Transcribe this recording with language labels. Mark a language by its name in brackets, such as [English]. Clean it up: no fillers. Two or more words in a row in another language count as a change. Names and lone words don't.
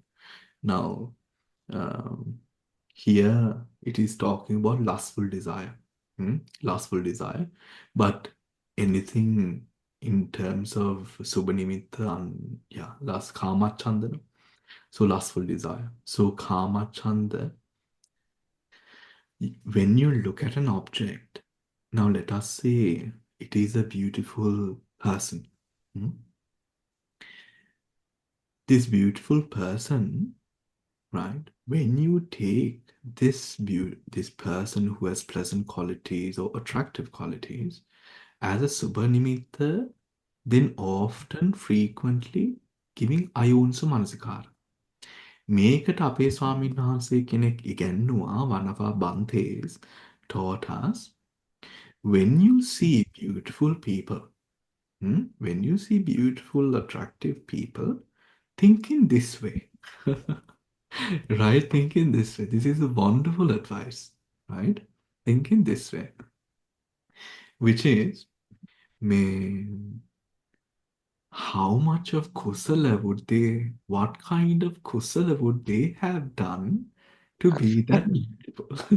[English] Now, here it is talking about lustful desire, lustful desire, but anything in terms of subhanimitta and lust [Pali] kama chandana, [English] so lustful desire. [Pali] So kama chanda, [English] when you look at an object, now let us say it is a beautiful person. This beautiful person, right? When you take this person who has pleasant qualities or attractive qualities as a subhanimitta, then often frequently giving [Pali] ayonsa manasikara. [Sinhala] මේකට අපේ ස්වාමීන් වහන්සේ කෙනෙක් ඉගැන්නුවා, [English] one of our Bhantes taught us, when you see beautiful people, when you see beautiful, attractive people, think in this way. Right? Think in this way. This is a wonderful advice, right? Think in this way, which is, how much of kusala what kind of kusala would they have done to be that beautiful?